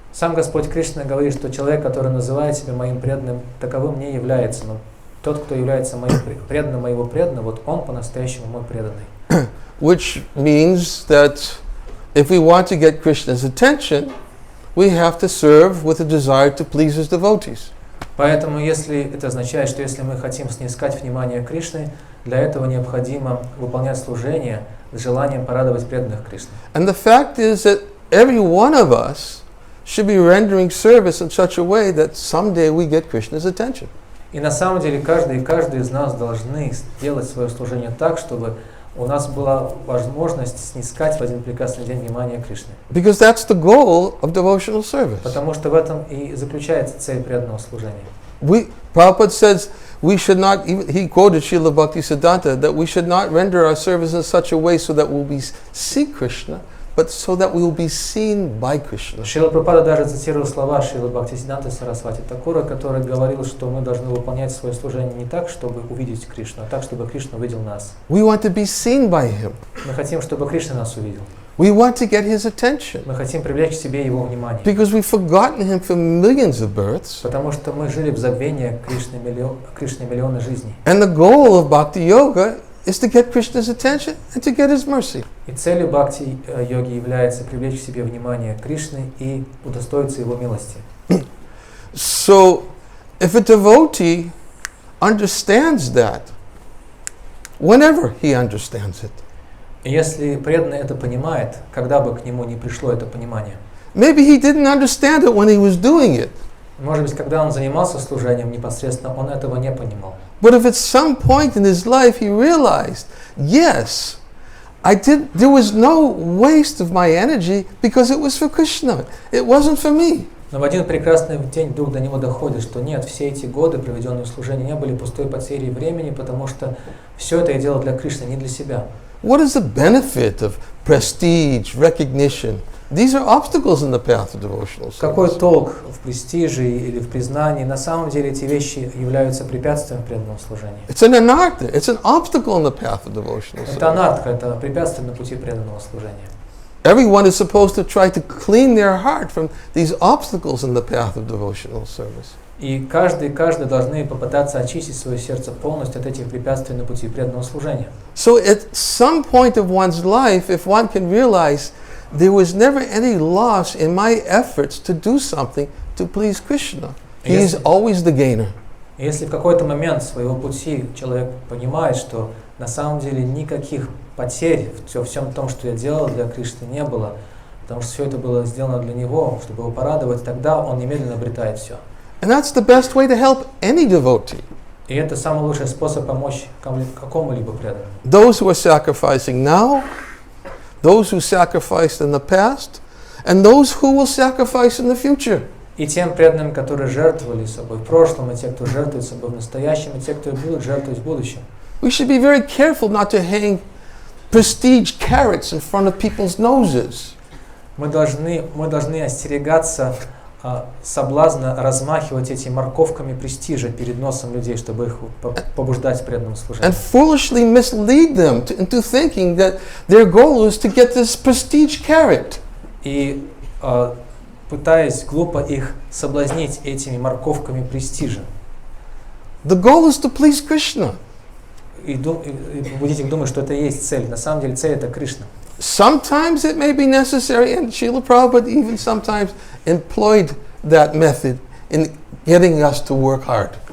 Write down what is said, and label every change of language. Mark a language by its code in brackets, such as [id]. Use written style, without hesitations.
[ru] Сам Господь Кришна говорит, что человек, который называет себя моим преданным, таковым не является. Но тот, кто является моим преданным моего преданного, вот он по-настоящему мой преданный. [en] Which means that if we want to get Krishna's attention, we have to serve with a desire to please his devotees. [ru] Поэтому, если это означает, что если мы хотим снискать внимание Кришны, для этого необходимо выполнять служение с желанием порадовать преданных Кришны. [en] And the fact is that every one of us should be rendering service in such a way that someday we get Krishna's attention. [ru] И на самом деле каждый из нас должны сделать свое служение так, чтобы у нас была возможность снискать в один прекрасный день внимание Кришны. [en] Because that's the goal of devotional service. [ru] Потому что в этом и заключается цель преданного служения. [en] Prabhupada says we should not, he quoted Srila Bhaktisiddhanta, that we should not render our service in such a way so that we'll see Krishna, but so that we will be seen by Krishna. [ru] Шрила Прабхупада даже цитировал слова Шрилы Бхактивиданты Сарасвати Такура, который говорил, что мы должны выполнять свое служение не так, чтобы увидеть Кришну, а так, чтобы Кришна увидел нас. [en] We want to be seen by him. [ru] Мы хотим, чтобы Кришна нас увидел. [en] We want to get his attention. [ru] Мы хотим привлечь к себе его внимание. [en] Because we've forgotten him for millions of births. [ru] Потому что мы жили в забвении Кришны миллионы жизней. [en] And the goal of Bhakti Yoga is to get Krishna's attention and to get his mercy. [ru] И целью бхакти-йоги является привлечь к себе внимание Кришны и удостоиться его милости. [en] So, if a devotee understands that, whenever he understands it, [ru] Если преданный это понимает, когда бы к нему не пришло это понимание, [en] maybe he didn't understand it when he was doing it. [ru] Может быть, когда он занимался служением непосредственно, он этого не понимал. [en] But if at some point in his life he realized, yes, there was no waste of my energy because it was for Krishna. It wasn't for me. [ru] Но в один прекрасный день вдруг до него доходит, что нет, все эти годы, проведенные в служении, не были пустой потерей времени, потому что все это я делал для Кришны, не для себя. [en] What is the benefit of prestige, recognition? These are obstacles in the path of devotional service. [ru] Какой толк в престиже или в признании? На самом деле эти вещи являются препятствием в преданном служении. [en] It's an anartha. It's an obstacle in the path of devotional service. [ru] Это анартха, это препятствие на пути преданного служения. [en] Everyone is supposed to try to clean their heart from these obstacles in the path of devotional service. [ru] И каждый должны попытаться очистить свое сердце полностью от этих препятствий на пути преданного служения. [en] So at some point of one's life, if one can realize there was never any loss in my efforts to do something to please Krishna, he is always the gainer. [ru] Если в какой-то момент своего пути человек понимает, что на самом деле никаких потерь во всем том, что я делал для Кришны, не было, потому что все это было сделано для него, чтобы его порадовать, тогда он немедленно обретает все. [en] And that's the best way to help any devotee. [ru] И это самый лучший способ помочь какому-либо преданному. [en] Those who are sacrificing now, those who sacrificed in the past, and those who will sacrifice in the future. [ru] И тем преданным, которые жертвовали собой в прошлом, и те, кто жертвует собой в настоящем, и те, кто будут жертвовать в будущем. [en] We should be very careful not to hang prestige carrots in front of people's noses. [ru] Мы должны остерегаться соблазна размахивать эти морковками престижа перед носом людей, чтобы их побуждать к преданному служению. [en] And foolishly mislead them into thinking that their goal is to get this prestige carrot. [ru] И пытаясь глупо их соблазнить этими морковками престижа. [en] The goal is to please Krishna. [ru] И побудить их думать, что это и есть цель. На самом деле цель это Кришна. [en] Sometimes it may be necessary, and Srila Prabhupada even sometimes employed that method in getting us to work hard.